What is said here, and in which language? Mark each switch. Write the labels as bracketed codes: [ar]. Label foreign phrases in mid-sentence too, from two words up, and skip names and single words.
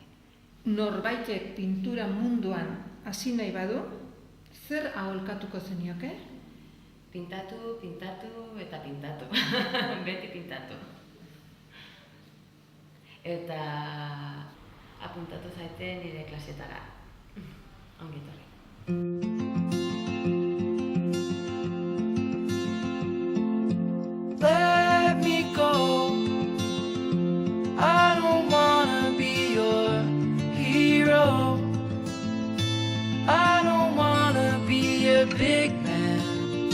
[eu] Norbaitek pintura munduan hasi nahi badu, zer aholkatuko zenioke? Pintatu eta pintatu. Beti pintatu. Eta apuntatu zaite nire klasetara. Ongi etorri. [en] Let me go. I don't wanna be your hero. I don't wanna be a big man.